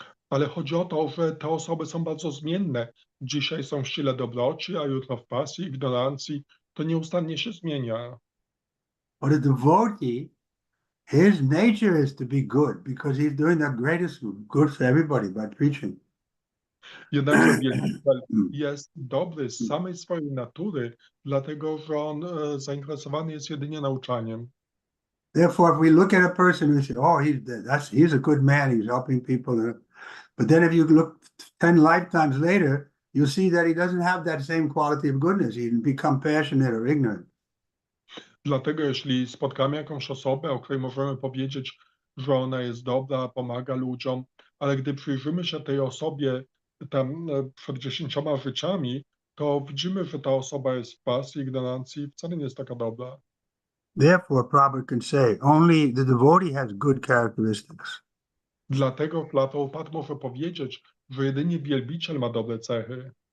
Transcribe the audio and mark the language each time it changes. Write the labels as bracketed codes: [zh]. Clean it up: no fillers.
[pl] Ale chodzi o to, że te osoby są bardzo zmienne. Dzisiaj są w sile dobroci, a jutro w pasji, ignorancji. To nieustannie się zmienia. [en] But a devotee, his nature is to be good because he's doing the greatest good for everybody by preaching. [pl] Jednakże wielbiciel jest dobry z samej swojej natury, dlatego że on zainteresowany jest jedynie nauczaniem. [en] Therefore, if we look at a person and say, "Oh, he's a good man. He's helping people," but then if you look 10 lifetimes later, you see that he doesn't have that same quality of goodness. He become passionate or ignorant. [pl] Dlatego jeśli spotkamy jakąś osobę, o której możemy powiedzieć, że ona jest dobra, pomaga ludziom, ale gdy przyjrzymy się tej osobie tam przed 10 życiami, to widzimy, że ta osoba jest w pasji, ignorancji i wcale nie jest taka dobra. [en] Therefore, Prabhupada can say only the devotee has good characteristics. [pl] Dlatego Prabhupada może powiedzieć, że jedynie wielbiciel ma dobre cechy.